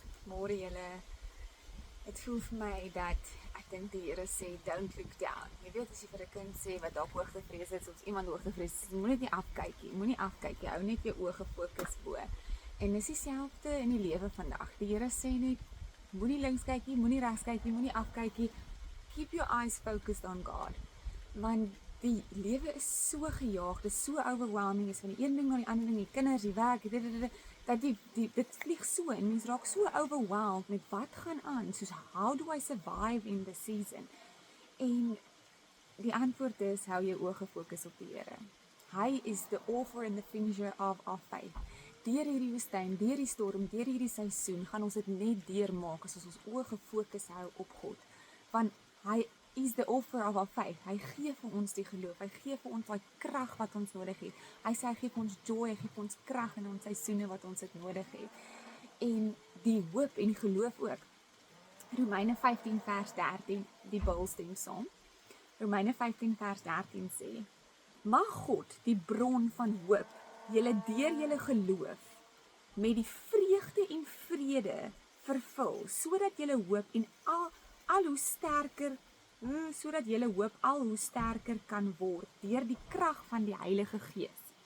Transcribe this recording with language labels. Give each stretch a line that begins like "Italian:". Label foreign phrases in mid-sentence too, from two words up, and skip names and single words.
Afrikaans: Môre julle, het voel vir my dat ek dink die Here sê
English: don't look down.
Afrikaans: Jy weet as jy vir 'n kind sê wat dalk hoogtevrees is of iemand hoogtevrees is, moenie net afkyk nie, hou net jou oë gefokus bo. En dis dieselfde in die lewe vandag. Die Here sê net moenie links kyk nie, moenie regs kyk nie, moenie afkyk nie.
English: Keep your eyes focused on God.
Afrikaans: Want die lewe is so gejaag, dit is so overwhelming, is van die een ding na die ander ding, die kinders, die werk, dat dit vlieg so en mens raak so overwhelmed met wat gaan aan, soos
English: how do I survive in the season?
Afrikaans: En die antwoord is, hou jou oë gefokus op die Here.
English: Hy is the author and the finisher of our faith.
Afrikaans: Deur hierdie woestyn, deur die storm, deur hierdie seisoen, gaan ons dit net deurmaak as ons oë gefokus hou op God.
English: Want hy is the author of our faith.
Afrikaans: Hy gee vir ons die geloof. Hy gee vir ons daai krag wat ons nodig het. Hy sê hy gee vir ons joy, hy gee vir ons krag in ons seisoene wat ons dit nodig het. En die hoop en die geloof ook. Romeine 15 vers 13, die Bybel stem saam. Romeine 15 vers 13 sê: Mag God, die bron van hoop, julle deur julle geloof met die vreugde en vrede vervul, sodat julle hoop en al hoe sterker sodat julle hoop al hoe sterker kan word deur die krag van die Heilige Gees.